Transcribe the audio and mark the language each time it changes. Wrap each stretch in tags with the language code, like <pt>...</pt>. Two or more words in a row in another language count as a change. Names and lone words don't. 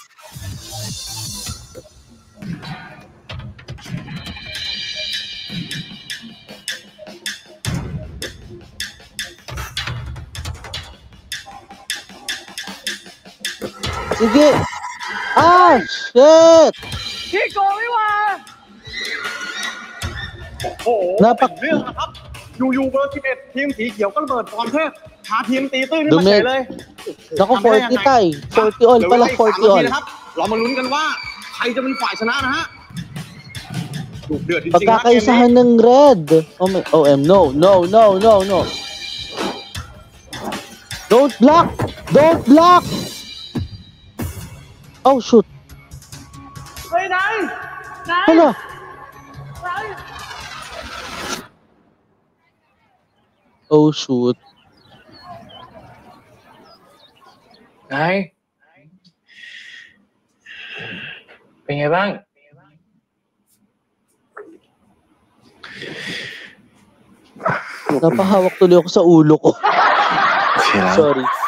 <tl>Sige!</tl> <en>Ah! Shit!</en> <th>พี่โกไม่ว่าโอ้โห</th> <tl>Napak-</tl> <th>เป็นเรื่องนะครับอยู่เบอร์11ทีมสีเขียวก็ระเบิดความเทพพาทีมตีตื้นขึ้นมาเฉยเลย</th> <tl>Naku, 40 tay. 40 all</tl> <th>เหลื</th> <tl>pala,</tl> <th>อีก 40 3</th> <en>all.</en> <th>นาทีนะครับเรามาลุ้นกันว่าใครจะเป็นฝ่ายชนะนะฮะดุเดือดจริงๆนะเกมนี้</th> <tl>Pagkakaisahan ng red. No.</tl> <en>Don't block! Don't block! Oh, shoot.</en> <th>เฮ้ยนาย</th> <en>Hala! Oh, shoot.</en> <th>นาย เป็นไงบ้าง</th> <tl>Napahawak tuloy ako sa ulo ko.</tl> <th>แล้ว</th> <en>Sorry.</en>